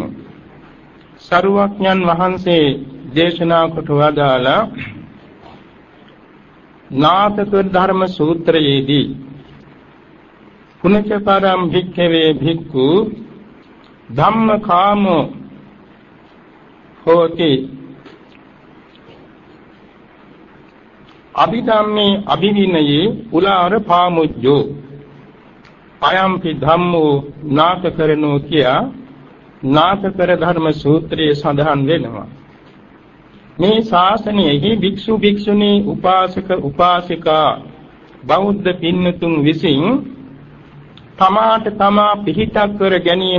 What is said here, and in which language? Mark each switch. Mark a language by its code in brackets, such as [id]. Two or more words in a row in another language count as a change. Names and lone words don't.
[si] සරුවඥන් වහන්සේ දේශනා කොට වදාලා නාථක ධර්ම සූත්‍රයේදී [pi] පුනච්ච පරම් භික්ඛවේ භික්ඛු ධම්මකාමෝ හෝති අභිධම්මේ අභිවිනයේ උලාර පාමුජ්ජෝ අයම්පි ධම්මෝ නාථකරණෝ [si] කියා නාථකර ධර්ම සූත්‍රයේ සඳහන් වෙනවා. මේ ශාසනයෙහි භික්ෂු භික්ෂුණී උපාසක උපාසිකා බෞද්ධ පින්නතුන් විසින් තමාට තමා පිහිටක් කර ගැනීම